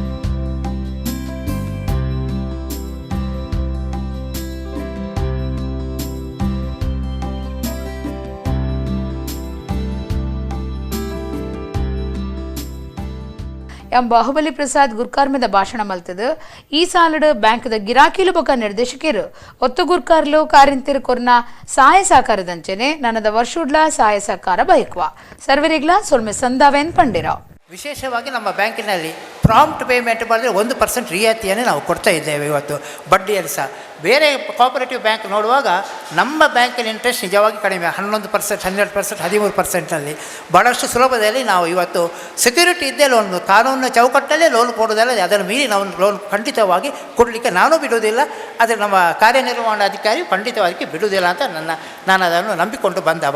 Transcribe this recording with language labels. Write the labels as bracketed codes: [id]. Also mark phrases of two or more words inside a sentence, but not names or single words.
[tcy] ಎಂ ಬಾಹುಬಲಿ ಪ್ರಸಾದ್ ಗುರ್ಕಾರ್ಮದ ಭಾಷಣ ಮಲ್ತದು. ಈ ಸಾಲಡು ಬ್ಯಾಂಕ್ದ ಗಿರಾಕಿಲು ಬೊಕ ನಿರ್ದೇಶಕರು ಒತ್ತು ಗುರ್ಕಾರ್ಲು ಕಾರಿಂತಿರು ಕೊರ್ನ ಸಹಾಯ ಸಹಕಾರದಂಚನೆ ನನ್ನದ ವರ್ಷುಡ್ಲ ಸಹಾಯ ಸಹಕಾರ ಬಯಕ್ವ ಸರ್ವರಿಗ್ಲ ಸೊಲ್ಮೆ ಸಂದಾವೆನ್ ಪಂಡಿರ. [kn] ವಿಶೇಷವಾಗಿ ನಮ್ಮ ಬ್ಯಾಂಕಿನಲ್ಲಿ [en] prompt payment [kn] ಮಾಡಿದ್ರೆ 1% ರಿಯಾಯಿತಿಯನ್ನು ನಾವು ಕೊಡ್ತಾ ಇದ್ದೇವೆ ಇವತ್ತು, ಬಡ್ಡಿಯಲ್ಲಿ ಸಹ. ಬೇರೆ [en] cooperative bank [kn] ನೋಡುವಾಗ ನಮ್ಮ ಬ್ಯಾಂಕಿನ ಇಂಟ್ರೆಸ್ಟ್ ನಿಜವಾಗಿ ಕಡಿಮೆ, 11%, 12%, 13%ನಲ್ಲಿ ಭಾಳಷ್ಟು ಸುಲಭದಲ್ಲಿ ನಾವು ಇವತ್ತು ಸೆಕ್ಯೂರಿಟಿ ಇದ್ದೇ ಲೋನ್, ಕಾನೂನಿನ ಚೌಕಟ್ಟಲ್ಲೇ ಲೋನ್ ಕೊಡೋದಲ್ಲ, ಅದನ್ನು ಮೀರಿ ನಾವು ಲೋನ್ ಖಂಡಿತವಾಗಿ ಕೊಡಲಿಕ್ಕೆ ನಾನು ಬಿಡುವುದಿಲ್ಲ, ಆದರೆ ನಮ್ಮ ಕಾರ್ಯನಿರ್ವಹಣಾಧಿಕಾರಿಯು ಖಂಡಿತವಾಗಿ ಬಿಡುವುದಿಲ್ಲ ಅಂತ ನಾನು ಅದನ್ನು ನಂಬಿಕೊಂಡು ಬಂದವ.